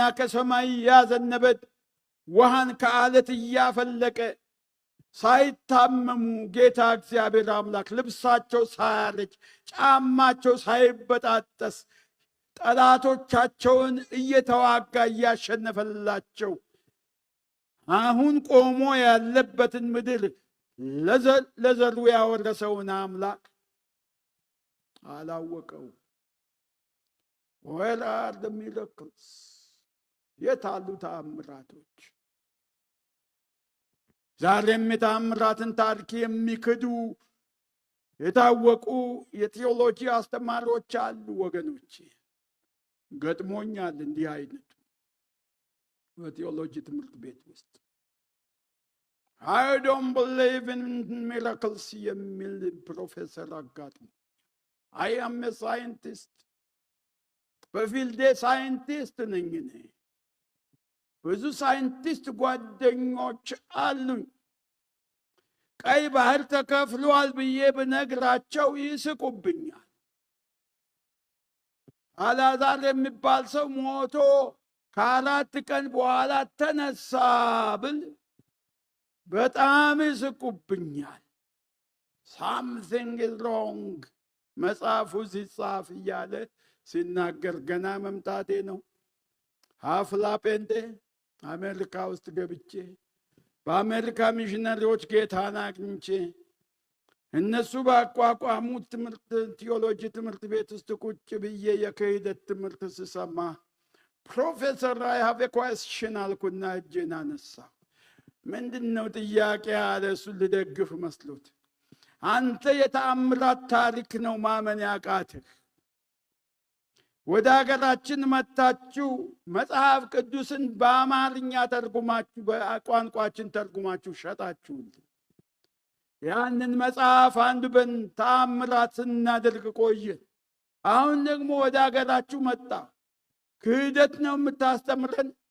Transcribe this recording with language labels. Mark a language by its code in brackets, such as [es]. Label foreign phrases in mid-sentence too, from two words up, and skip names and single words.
[am] ከሰማይ እያዘነበ ውሃን ከአለት እያፈለቀ ሳይታመሙ ጌታ እግዚአብሔር አምላክ ልብሳቸው ሳያረጅ ጫማቸው ሳይበጣጠስ ጠላቶቻቸውን እየተዋጋ እያሸነፈላቸው አሁን ቆሞ ያለበትን ምድር ለዘሩ ያወረሰውን አምላክ አላወቀው። [en] Where are the miracles? [am] የት አሉ ተአምራቶች? ዛሬም የተአምራትን ታሪክ የሚክዱ የታወቁ የቴዎሎጂ አስተማሪዎች አሉ ወገኖቼ። ገጥሞኛል እንዲህ አይነቱ በቴዎሎጂ ትምህርት ቤት ውስጥ [en] I don't believe in miracles [am] የሚል ፕሮፌሰር አጋጥሞ [en] I am a scientist [am] በፊልዴ ሳይንቲስት ነኝ እኔ። ብዙ ሳይንቲስት ጓደኞች አሉኝ። ቀይ ባህር ተከፍሏል ብዬ ብነግራቸው ይስቁብኛል። አልዓዛር የሚባል ሰው ሞቶ ከ4 ቀን በኋላ ተነሳ ብል በጣም ይስቁብኛል። [en] something is wrong [am] መጽሐፉ ሲጻፍ እያለ ሲናገር ገና መምጣቴ ነው። ሀፍላ ጴንጤ አሜሪካ ውስጥ ገብቼ በአሜሪካ ሚሽነሪዎች ጌታን አግኝቼ እነሱ ባቋቋሙት ትምህርት ቴዎሎጂ ትምህርት ቤት ውስጥ ቁጭ ብዬ የክህደት ትምህርት ስሰማ ፕሮፌሰር [en] I have a question [am] አልኩና እጄን አነሳሁ። ምንድነው ጥያቄ አለ። እሱን ልደግፍ መስሎት አንተ የተአምራት ታሪክ ነው ማመን ያቃትህ። ወደ ሀገራችን መጣችሁ መጽሐፍ ቅዱስን በአማርኛ ተርጉማችሁ በቋንቋችን ተርጉማችሁ ሸጣችሁልኝ። ያንን መጽሐፍ አንብበን ተአምራት ስናደርግ ቆየን። አሁን ደግሞ ወደ ሀገራችሁ መጣ። ክህደት ነው የምታስተምረን።